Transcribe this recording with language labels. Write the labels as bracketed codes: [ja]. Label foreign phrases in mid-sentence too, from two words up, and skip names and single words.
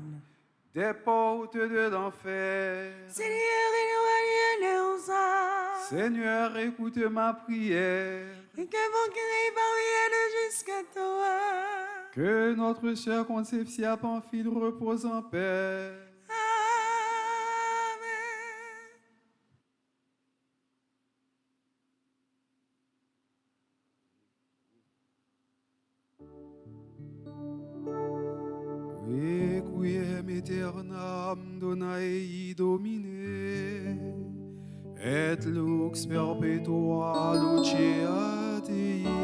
[fr] des portes de l'enfer. Seigneur, éloigne les âmes. Seigneur, écoute ma prière. Et que vos cris parviennent jusqu'à toi. Que notre chère Concepcia Pamphile repose en paix. Amen. [la] Requiem aeternam dona ei Domine, et lux perpetua luceat ei.